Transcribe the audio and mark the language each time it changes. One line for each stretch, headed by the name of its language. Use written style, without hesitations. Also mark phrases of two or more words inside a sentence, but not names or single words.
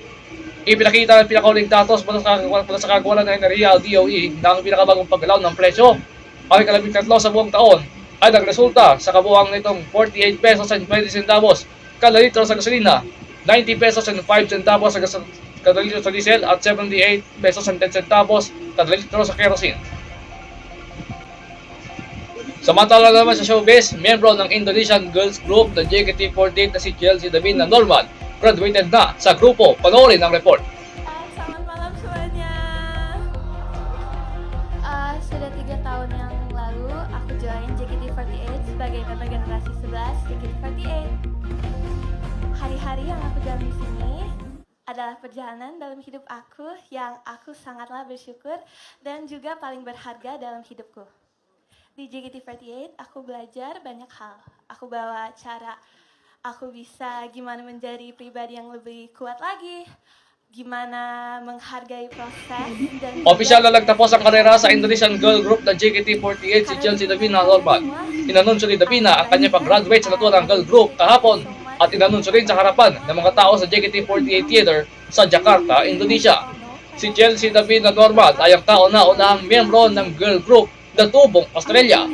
Filipino: Ipinakita ng pinakauling datos mula sa kagawalan ng enerhiya DOE na ang pinakabagong paggalaw ng presyo ay 13 sa buong taon ay nagresulta sa kabuuang nitong 48
English: pesos and 20 centavos
Filipino: kada litro sa gasolina, 90
English: pesos and 5 centavos
Filipino: kada litro sa diesel at 78
English: pesos and 10 centavos
Filipino: kada litro sa kerosene. Samantala naman sa showbiz, miyembro ng
English: Indonesian girls group
Filipino: na JKT48 na si Chelsea Davina Norman, graduated na sa grupo. Panoorin ang report.
Indonesian: Selamat malam semuanya. Sudah 3 tahun yang lalu aku join JKT48 sebagai member generasi 11 JKT48. Hari-hari yang aku jalani di sini adalah perjalanan dalam hidup aku yang aku sangatlah bersyukur dan juga paling berharga dalam hidupku. Di JKT48 aku belajar banyak hal. Aku bawa cara aku bisa gimana menjadi pribadi yang lebih kuat lagi, gimana menghargai proses dan
Filipino: Opisyal na nagtapos ang karera sa Indonesian
English: girl group
Filipino: na JKT48 si Chelsea Davina Norman. Inanunsyo ni Davina ang kanyang pag-graduate sa naturang
English: girl group
Filipino: kahapon at inanunsyo rin sa harapan ng mga tao sa JKT48 Theater sa Jakarta, Indonesia. Si Chelsea Davina Norman ay ang kauna-unahang miyembro ng
English: girl group
Filipino: na tubong Australia.